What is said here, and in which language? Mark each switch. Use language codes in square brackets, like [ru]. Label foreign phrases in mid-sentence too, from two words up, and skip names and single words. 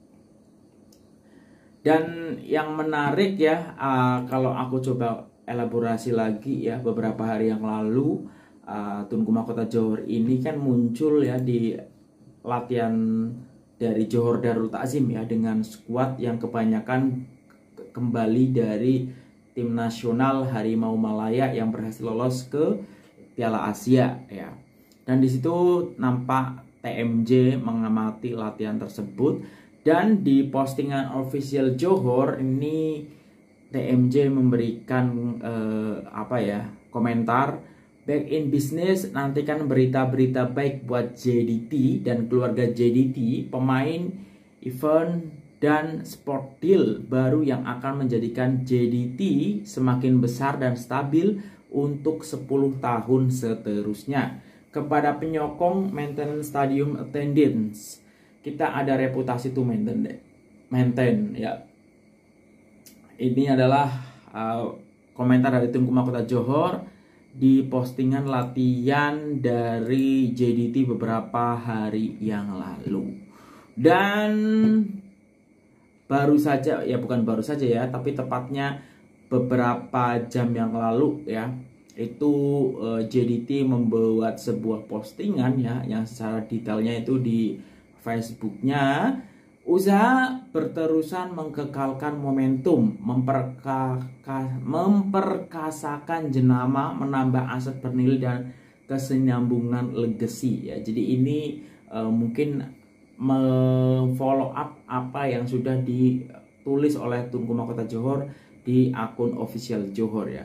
[id] Dan yang menarik ya, kalau aku coba elaborasi lagi ya, beberapa hari yang lalu Tunku Mahkota Johor ini kan muncul ya di latihan dari Johor Darul Takzim ya, dengan skuad yang kebanyakan kembali dari tim nasional Harimau Malaya yang berhasil lolos ke Piala Asia ya. Dan di situ nampak TMJ mengamati latihan tersebut, dan di postingan official Johor ini TMJ memberikan komentar, [en] "Back in business, [ms] nantikan berita-berita baik buat JDT dan keluarga JDT, pemain, event, dan [en] sport deal [ms] baru yang akan menjadikan JDT semakin besar dan stabil untuk 10 tahun seterusnya. Kepada penyokong [en] maintenance stadium attendance, [ms] kita ada reputasi [en] to maintain [ms] ya." [id] Ini adalah komentar dari Tunku Mahkota Johor di postingan latihan dari JDT beberapa hari yang lalu. Dan baru saja ya, bukan baru saja ya, tapi tepatnya beberapa jam yang lalu ya, itu JDT membuat sebuah postingan ya yang secara detailnya itu di Facebooknya. [ms] "Usaha berterusan mengkekalkan momentum, memperkasakan jenama, menambah aset bernilai dan kesinambungan legacy ya." [id] Jadi ini mungkin [en] follow up [id] apa yang sudah ditulis oleh Tunku Mahkota Johor di akun official Johor ya.